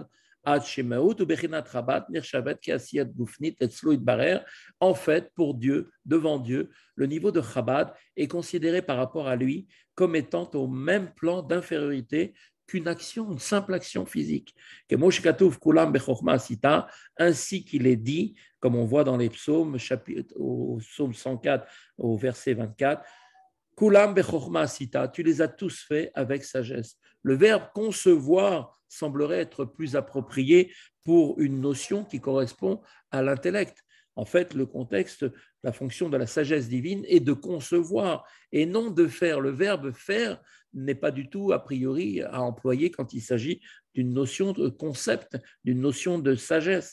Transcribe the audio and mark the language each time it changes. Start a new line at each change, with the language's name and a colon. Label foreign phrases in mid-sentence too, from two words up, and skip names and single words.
French: En fait, pour Dieu, devant Dieu, le niveau de Chabad est considéré par rapport à lui comme étant au même plan d'infériorité qu'une action, une simple action physique. Ainsi qu'il est dit, comme on voit dans les psaumes, au psaume 104, au verset 24,
Hebrew: כולם בחכמה עשית,
French: tu les as tous faits avec sagesse. Le verbe concevoir semblerait être plus approprié pour une notion qui correspond à l'intellect. En fait, le contexte, la fonction de la sagesse divine est de concevoir et non de faire. Le verbe faire n'est pas du tout a priori à employer quand il s'agit d'une notion de concept, d'une notion de sagesse.